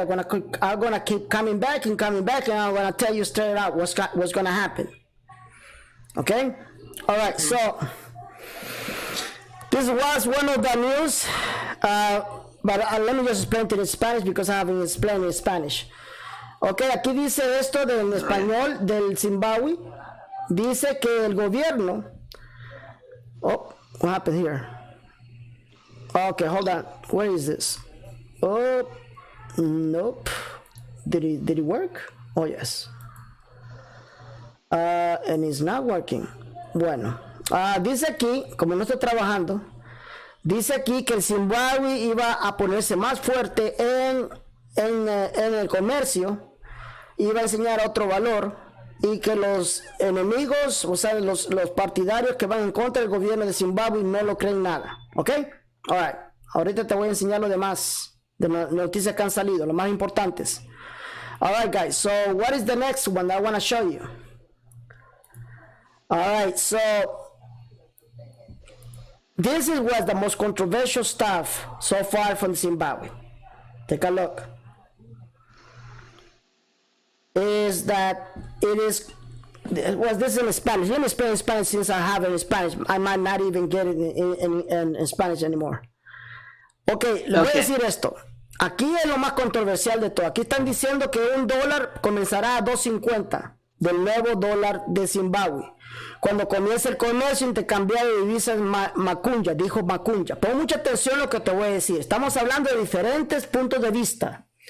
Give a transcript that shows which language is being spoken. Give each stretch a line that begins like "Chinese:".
English: I'm gonna keep coming back, and I'm gonna tell you straight out what's gonna happen. Okay. All right. So this was one of the news. But let me just explain it in Spanish because I haven't explained it in Spanish.
Spanish: Ok, aquí dice esto en español del Zimbabue. Dice que el gobierno.
English: Oh, what happened here? Okay, hold on. Where is this? Oh, nope. Did it work? Oh, yes. And it's not working.
Spanish: Bueno, dice aquí, como no estoy trabajando, dice aquí que el Zimbabue iba a ponerse más fuerte en el comercio, iba a enseñar otro valor, y que los enemigos, o sea, los partidarios que van en contra del gobierno de Zimbabue no lo creen nada. ¿Ok? Alright. Ahorita te voy a enseñar lo demás de noticias que han salido, lo más importantes.
English: Alright, guys. So, what is the next one that I want to show you? Alright, so this was the most controversial stuff so far from Zimbabwe. Take a look. Is that this is in Spanish. Let me explain in Spanish since I have it in Spanish. I might not even get it in Spanish anymore.
Spanish: Okay, le voy a decir esto. Aquí es lo más controversial de todo. Aquí están diciendo que un dólar comenzará a 2.50 del nuevo dólar de Zimbabue. Cuando comience el comercio intercambiado de divisas Macunja, dijo Macunja. Pon mucha atención a lo que te voy a decir. Estamos hablando de diferentes puntos de vista.